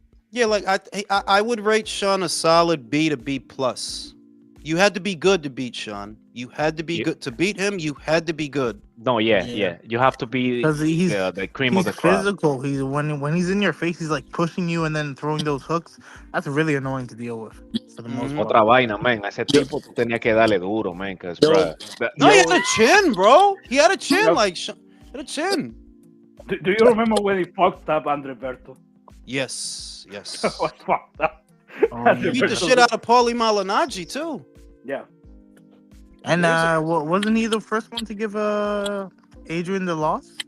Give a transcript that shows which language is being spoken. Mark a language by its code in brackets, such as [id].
[en] Yeah, like I would rate Sean a solid B to B plus. You had to be good to beat Sean. You had to be good to beat him. You had to be good. No, yeah. You have to be because he's the cream of the crop. Physical. He's when he's in your face, he's like pushing you and then throwing those hooks. That's really annoying to deal with for the most part. [es] Otra vaina, man. A ese tipo tú tenías que darle duro, man. [en] Cause bro, no, he had a chin, bro. He had a chin, like he had a chin. Do you remember when he fucked up Andre Berto? Yes. What fucked up? He beat the shit out of Paulie Malignaggi too. Yeah. And wasn't he the first one to give Adrian the loss?